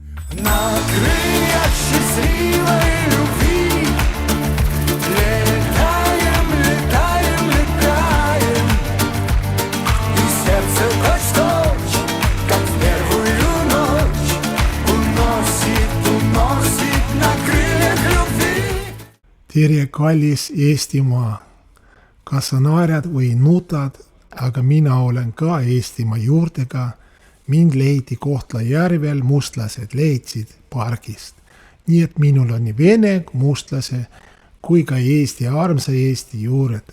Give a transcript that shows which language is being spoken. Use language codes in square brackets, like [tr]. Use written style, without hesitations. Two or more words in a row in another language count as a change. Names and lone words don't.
[ru] На крыльях счастливой любви летаем, летаем, летаем, и сердце точь-в-точь, как в первую ночь, уносит на крыльях любви. [et] Tere, kallis Eestimaa! Kas sa naerad või nutad, aga mina olen ka Eestimaa juurtega. Mind leiti Kohtla-Järvel, mustlased leidsid pargist. Nii et minul on nii vene, mustlase kui ka Eesti, armsa Eesti juured.